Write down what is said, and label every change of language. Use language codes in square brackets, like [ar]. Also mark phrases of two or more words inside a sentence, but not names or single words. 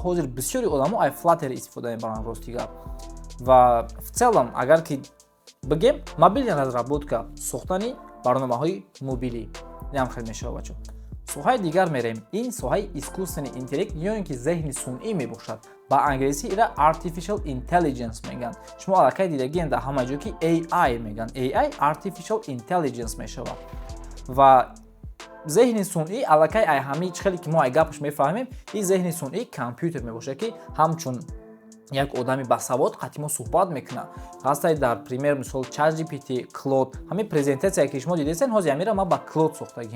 [tg] Ҳозир бисёри одамо ай Flutter истифода мебаранд ростига. Ва [ru] в целом [tg] агар ки бигем [ru] мобилная разработка [tg] сохтани барномаҳои мобилӣ ям хел мешавад бачо. Соҳаи дигар мерем. Ин соҳаи [ru] искусственный интеллект [tg] ё ин ки зеҳни сунъӣ мебошад. Ба англиси ира [en] artificial intelligence [tg] меган. Шумо аллакай дидагиен дар ҳама ҷо ки AI меган. [en] AI artificial intelligence мешавад. [tg] Ва зеҳни сунъӣ аллакай ай ҳамин хеле ки мо ай гапаш мефаҳмем, ин зеҳни сунъӣ компютер мебошад ки ҳамчун як одами басавод қатимо суҳбат мекунад. Ҳастай дар пример мисол ChatGPT, Claude, ҳамин презентатсия ки шумо дидесен, ҳозир амира ман ба Claude сохтагием.